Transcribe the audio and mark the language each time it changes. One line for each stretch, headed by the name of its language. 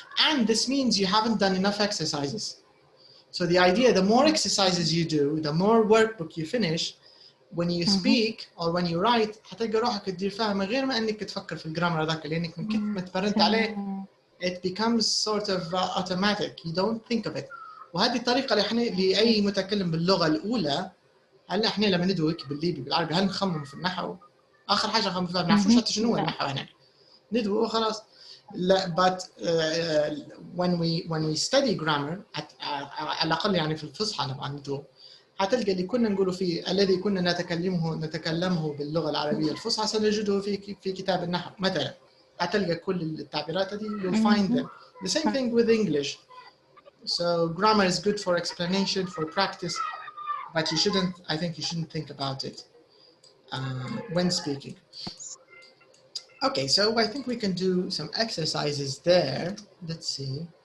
English: And this means you haven't done enough exercises. So the idea, the more exercises you do, the more workbook you finish, when you speak or when you write
Arabic: هتلقى روحك تدير فيها من غير ما انك تفكر في الجرامر هذاك لانك من كثر ما تمرنت عليه
English: it becomes sort of automatic. You don't think of it.
Arabic: وهذه الطريقة اللي احنا لأي متكلم باللغة الأولى. هلا احنا لما ندوي بالليبي بالعربي هل نخمم في النحو؟ آخر حاجة نخمم فيها ما نعرفوش حتى شنو هو النحو هنا. ندوي وخلاص. لا
English: but when we study grammar
Arabic: على الأقل يعني في الفصحى لما ندوي هتلقى اللي كنا نقوله فيه الذي كنا نتكلمه باللغة العربية الفصحى سنجده في كتاب النحو مثلا. هتلقى كل التعبيرات هذه
English: you'll find them. The same thing with English. So grammar is good for explanation, for practice, but I think you shouldn't think about it when speaking. Okay, so I think we can do some exercises there. Let's see.